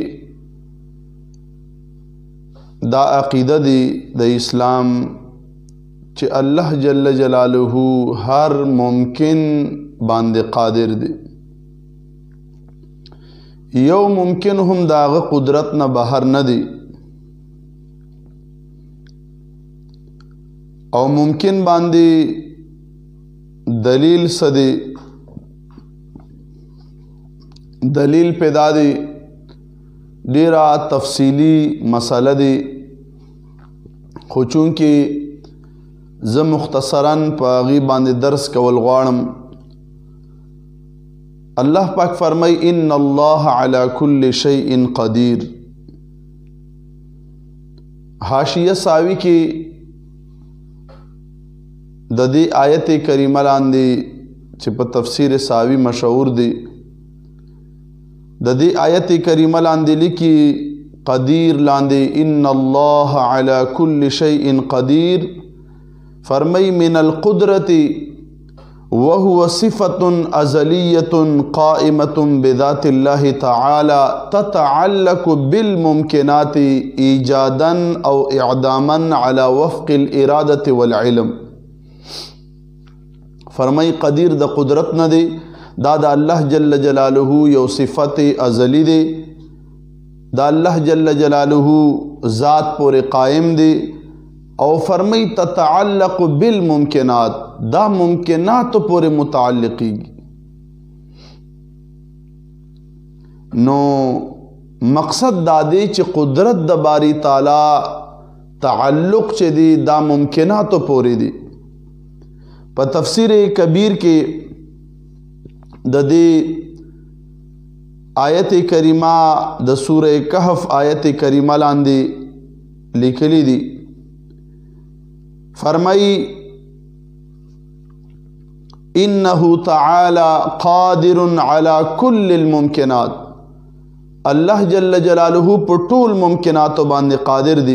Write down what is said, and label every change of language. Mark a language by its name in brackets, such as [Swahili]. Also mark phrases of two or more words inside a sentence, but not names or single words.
[Pashto] دا عقیدہ دی دا اسلام چی [Arabic] اللہ جل جلالہ [Pashto] ہر ممکن باند قادر دی، یو ممکن ہم داغ قدرت نہ بہر نہ دی او ممکن باندی دلیل صدی دلیل پیدا دی ڈیرا تفصیلی مسئلہ دی، خو چونکہ ز مختصراً پاغی باندی درس کول غوارم۔ اللہ پاک فرمائی [Arabic] ان اللہ علی کل شیء قدیر، [Pashto] حاشیہ ساوی کی ددی آیت کریمہ لاندی چپ تفسیر ساوی مشہور دی، ددی آیت کریمہ لاندی لکی قدیر لاندی [Arabic] ان اللہ علی کل شیء قدیر، فرمائی من القدرت وهو صفة أزلية قائمة بذات الله تعالى تتعلق بالممكنات إيجادا أو إعداما على وفق الإرادة والعلم۔ [Pashto] فرمائی قدیر دا قدرت نہ دے دا [Arabic] اللہ جل جلالہ [Pashto] یو صفت ازلی دے، دا [Arabic] اللہ جل جلالہ [Pashto] ذات پور قائم دے، او فرمائی [Arabic] تتعلق بالممکنات [Pashto] دا ممکنات پورے متعلقی نو مقصد دا دے چی قدرت دا [Arabic] باری تعالی [Pashto] تعلق چی دی دا ممکنات پورے دی۔ پا تفسیر کبیر کے دا دی آیت کریمہ دا سورہ کہف آیت کریمہ لاندی لکلی دی، فرمائی [Arabic] انہو تعالی قادر علی کل الممکنات، اللہ جل جلالہ [Pashto] پر طول ممکنات باندے قادر دی۔